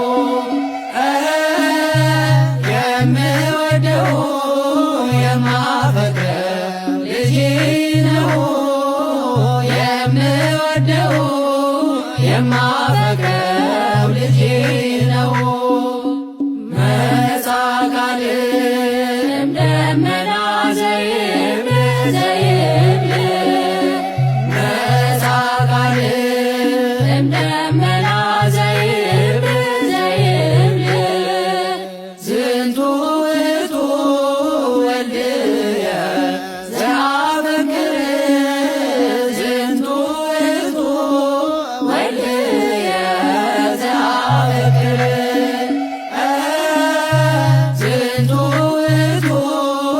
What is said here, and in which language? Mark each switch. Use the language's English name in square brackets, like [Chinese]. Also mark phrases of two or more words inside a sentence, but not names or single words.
[Amharic] የምወደው የማፈቅረው ልጄ ነው የምወደው የማፈቅረው ልጄ ነው [Tigrinya] መጻ ቃል ደመና ዘይብል ዘይብል መጻ ቃል ደመና ዘይብል ዘይብል [Geez] ዝንቱ ውእቱ ወልድየ ዘአፈቅር ዝንቱ ውእቱ ወልድየ ዘአፈቅር ዝንቱ ውእቱ